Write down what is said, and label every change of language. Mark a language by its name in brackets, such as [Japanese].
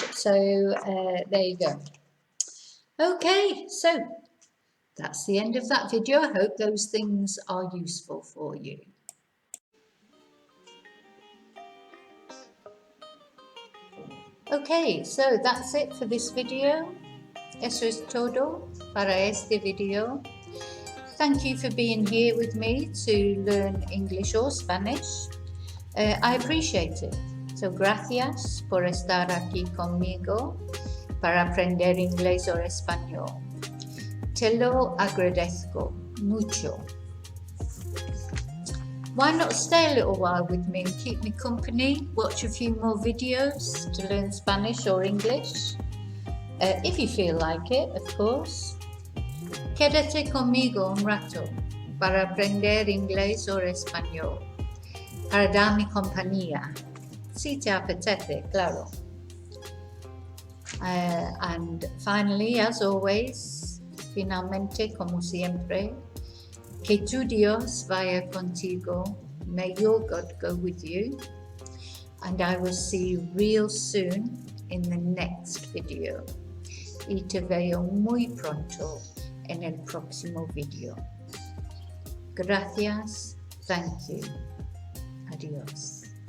[English] So there you go. Okay, so that's the end of that video. I hope those things are useful for you. Okay, so that's it for this video. [Spanish] Eso es todo para este video. [English] Thank you for being here with me to learn English or Spanish. I appreciate it. [Spanish] So gracias por estar aquí conmigo para aprender inglés o español. Te lo agradezco mucho. [English] Why not stay a little while with me and keep me company? Watch a few more videos to learn Spanish or English. If you feel like it, of course. [Spanish] Quédate conmigo un rato para aprender inglés o español. Para darme compañía. Si te apetece, claro. [English] And finally, as always, [Spanish] finalmente, como siempre, que tu Dios vaya contigo. [English] May your God go with you. And I will see you real soon in the next video. [Spanish] Y te veo muy pronto en el próximo video. Gracias. [English] Thank you. [Spanish] Adiós.